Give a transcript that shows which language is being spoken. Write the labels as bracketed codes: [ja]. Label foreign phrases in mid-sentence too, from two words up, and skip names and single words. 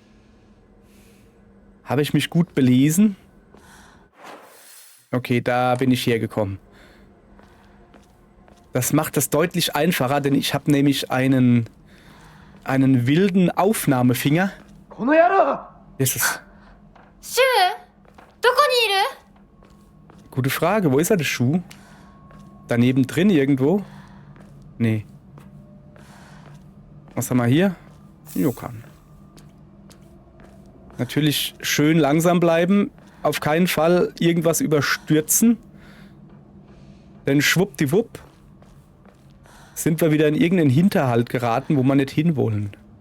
[de] Habe ich mich gut belesen? Okay, da bin ich hergekommen. Das macht das deutlich einfacher, denn ich habe nämlich einen wilden Aufnahmefinger. Ist es? [ja] Shu, どこにいる? [de] Gute Frage. Wo ist er, der Schuh? Daneben drin irgendwo? Nee. Was haben wir hier? Yokan. Natürlich schön langsam bleiben. Auf keinen Fall irgendwas überstürzen. Denn schwuppdiwupp sind wir wieder in irgendeinen Hinterhalt geraten, wo wir nicht hinwollen.